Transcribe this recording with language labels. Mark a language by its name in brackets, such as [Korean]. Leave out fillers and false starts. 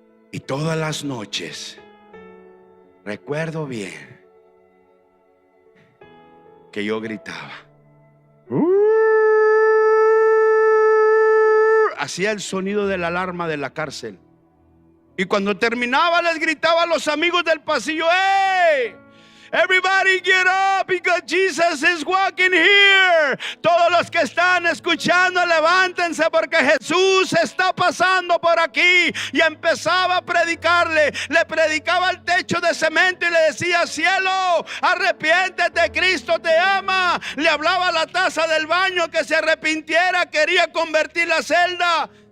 [Spanish] Y todas las noches recuerdo bien que yo gritaba. Hacía el sonido de la alarma de la cárcel. Y cuando terminaba les gritaba a los amigos del pasillo, ¡hey! [English] Everybody get up because Jesus is walking here. [Spanish] Todos los que están escuchando, levántense porque Jesús está pasando por aquí. Y empezaba a predicarle. Le predicaba al techo de cemento y le decía, cielo, arrepiéntete, Cristo te ama. Le hablaba a la taza del baño que se arrepintiera, quería convertir la celda.